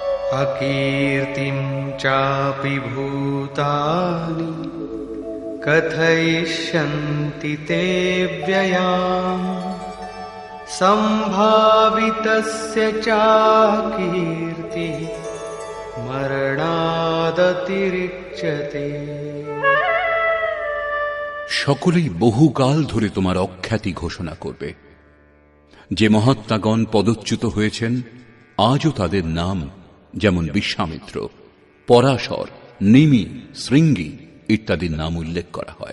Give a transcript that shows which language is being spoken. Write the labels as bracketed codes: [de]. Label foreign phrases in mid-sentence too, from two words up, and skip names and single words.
[sa] अकीर्तिं चापि भूतानि कथयिष्यन्ति ते व्ययाम् सम्भावितस्य चाकीर्तिः मरणादतिरिच्यते। [bn] সকলেই বহুকাল ধরে তোমার অখ্যাতি ঘোষণা করবে। যে মহাত্মাগণ পদচ্যুত হয়েছেন আজও তাদের নাম যেমন বিশ্বামিত্র, পরাশর, নিমি, শৃঙ্গী ইত্যাদির নাম উল্লেখ করা হয়।